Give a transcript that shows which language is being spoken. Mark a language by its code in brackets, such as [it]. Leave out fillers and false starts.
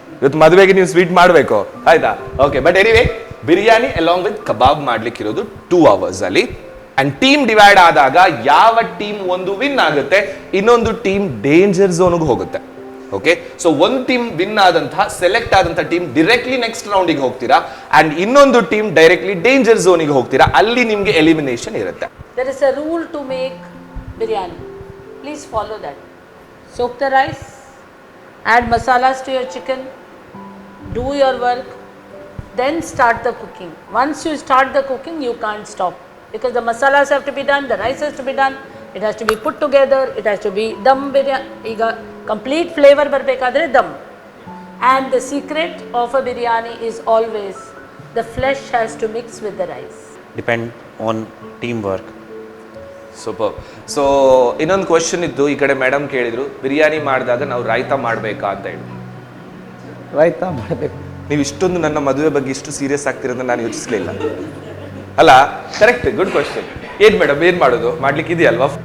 [kn] ಇವತ್ತು ಮದುವೆಗೆ ನೀವು ಸ್ವೀಟ್ ಮಾಡಬೇಕು ಆಯ್ತಾ? Okay, but anyway biryani along with kebab ಮಾಡ್ಲಿಕ್ಕಿರೋದು 2 hours ಅಲ್ಲಿ. ಅಂಡ್ ಟೀಮ್ ಡಿವೈಡ್ ಆದಾಗ ಯಾವ ಟೀಮ್ ಒಂದು ವಿನ್ ಆಗುತ್ತೆ, ಇನ್ನೊಂದು ಟೀಮ್ ಡೇಂಜರ್ ಝೋನ್ಗೆ ಹೋಗುತ್ತೆ. ಓಕೆ, ಸೊ ಒಂದು ಟೀಮ್ ವಿನ್ ಆದಂತಹ ಸೆಲೆಕ್ಟ್ ಆದಂತಹ ಟೀಮ್ ಡೈರೆಕ್ಟ್ಲಿ ನೆಕ್ಸ್ಟ್ ರೌಂಡಿಗೆ ಹೋಗ್ತೀರಾ, ಅಂಡ್ ಇನ್ನೊಂದು ಟೀಮ್ ಡೈರೆಕ್ಟ್ಲಿ ಡೇಂಜರ್ ಝೋನಿಗೆ ಹೋಗ್ತೀರಾ. ಅಲ್ಲಿ ನಿಮ್ಗೆ ಎಲಿಮಿನೇಷನ್ ಇರುತ್ತೆ. [en] There is a rule to make biryani. Please follow that. Soak the rice, add masalas to your chicken, do your work, then start the cooking. Once you start the cooking, you can't stop. because the masalas have to be done, the rice has to be done, it has to be put together, it has to be dum biryani. [kn] ಈಗ complete flavour ಬರಬೇಕಾದ್ರೆ ದಮ್. [en] And the secret of a biryani is always the flesh has to mix with the rice. Depend on teamwork. [kn] Super. So ಇನ್ನೊಂದು question ಇತ್ತು, ಈ ಕಡೆ madam ಕೇಳಿದ್ರು, ಬಿರಿಯಾನಿ ಮಾಡಿದಾಗ ನಾವು ರಾಯ್ತಾ ಮಾಡಬೇಕಾ ಅಂತ ಹೇಳಿ. ರಾಯ್ತಾ ಮಾಡಬೇಕು. ನೀವು ಇಷ್ಟೊಂದು ನನ್ನ ಮದುವೆ ಬಗ್ಗೆ ಇಷ್ಟು ಸೀರಿಯಸ್ ಆಗ್ತಿರೋದು ನಾನು ಯೋಚಿಸಲಿಲ್ಲ ಅಲ್ಲ. Correct, good question. ಏನು ಮೇಡಮ್ ಏನು ಮಾಡೋದು, ಮಾಡ್ಲಿಕ್ಕೆ ಇದೆಯಲ್ವಾ?